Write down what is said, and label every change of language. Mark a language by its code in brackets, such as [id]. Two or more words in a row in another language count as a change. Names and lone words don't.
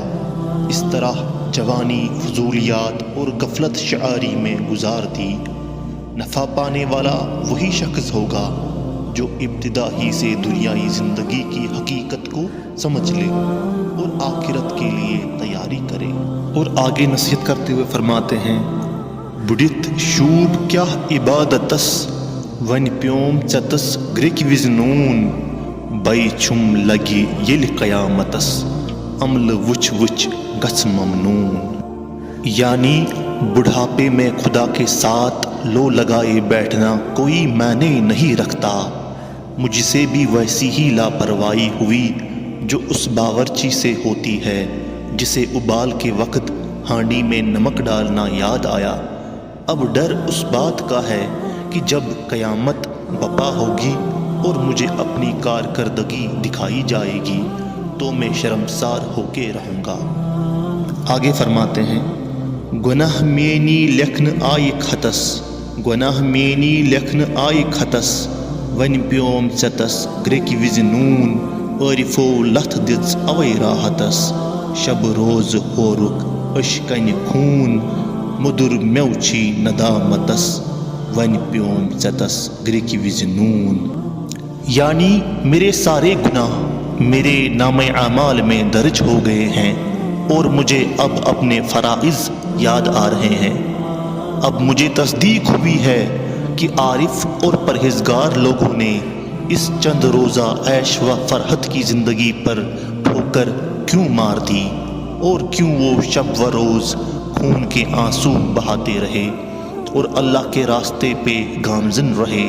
[ur] اس طرح جوانی فضولیات اور غفلت شعاری میں گزار دی۔ نفع پانے والا وہی شخص ہوگا جو ابتدا ہی سے دنیائی زندگی کی حقیقت کو سمجھ لے اور آخرت کے لیے تیاری کرے۔ اور آگے نصیحت کرتے ہوئے فرماتے ہیں [ks] بُڑِتھ شوب کیا عبادتس ون پیوم ژے تس گرِکۍ وِزِ نوٗن بے چھُم لگہِ ییٚلہِ قیامتس عملہ وٕچھ وٕچھ گژھ ممنون۔ [ur] یعنی بڑھاپے میں خدا کے ساتھ لو لگائے بیٹھنا کوئی معنی نہیں رکھتا۔ مجھ سے بھی ویسی ہی لاپرواہی ہوئی جو اس باورچی سے ہوتی ہے جسے ابال کے وقت ہانڈی میں نمک ڈالنا یاد آیا۔ اب ڈر اس بات کا ہے کہ جب قیامت بپا ہوگی اور مجھے اپنی کارکردگی دکھائی جائے گی تو میں شرمسار ہو کے رہوں گا۔ آگے فرماتے ہیں [ks] گناہ میانی لیکھن آئے خطس گناہ میانی لیکھن آئے خطس ون پیوم ژے تس گرِکۍ وِزِ نوٗن عٲرفو لتھ دِژ اوے راحتس شب روز ہورُکھ أچھ کنہِ خوٗن مودُر مٮ۪وٕ چھی ندامتس ون پیوم ژے تس گرِکۍ وِزِ نوٗن۔ [ur] یعنی میرے سارے گناہ میرے نام اعمال میں درج ہو گئے ہیں اور مجھے اب اپنے فرائض یاد آ رہے ہیں۔ اب مجھے تصدیق ہوئی ہے کہ عارف اور پرہیزگار لوگوں نے اس چند روزہ عیش و فرحت کی زندگی پر ٹھوکر کیوں مار دی اور کیوں وہ شب و روز خون کے آنسو بہاتے رہے اور اللہ کے راستے پہ گامزن رہے۔